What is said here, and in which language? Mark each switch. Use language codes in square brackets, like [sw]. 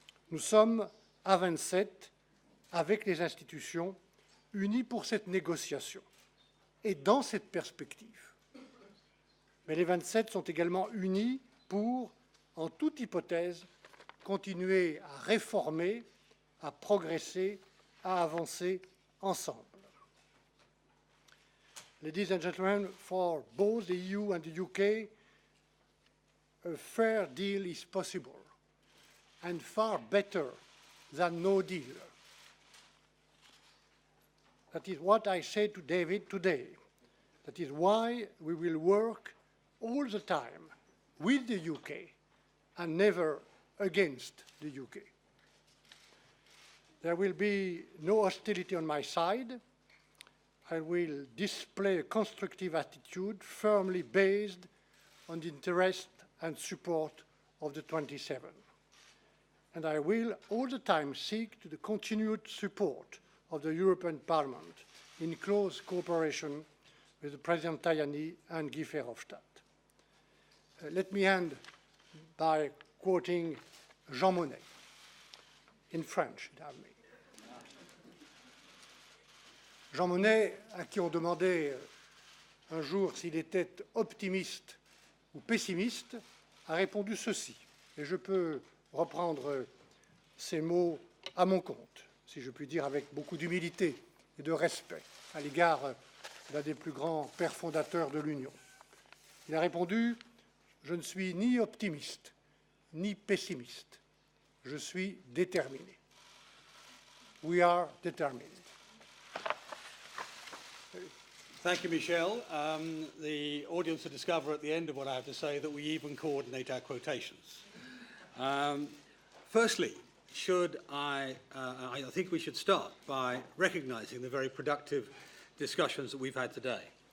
[fr] Nous sommes à 27, avec les institutions, unis pour cette négociation et dans cette perspective. Mais les 27 sont également unis pour, en toute hypothèse, continuer à réformer, à progresser, à avancer ensemble. [en] Ladies and gentlemen, for both the EU and the UK, a fair deal is possible and far better than no deal. That is what I say to David today. That is why we will work all the time with the UK and never against the UK. There will be no hostility on my side. I will display a constructive attitude firmly based on the interest and support of the 27. And I will all the time seek to the continued support of the European Parliament in close cooperation with President Tajani and Guy Verhofstadt. Let me end by quoting Jean Monnet in French. [fr] Jean Monnet, à qui on demandait un jour s'il était optimiste ou pessimiste, a répondu ceci. Et je peux reprendre ces mots à mon compte, si je puis dire, avec beaucoup d'humilité et de respect à l'égard d'un des plus grands pères fondateurs de l'Union. Il a répondu « Je ne suis ni optimiste, ni pessimiste. Je suis déterminé. » [en] We are determined. Thank you, Michel. The audience will discover at the end of what I have to say that we even coordinate our quotations. Firstly, I think we should start by recognising the very productive discussions that we've had today.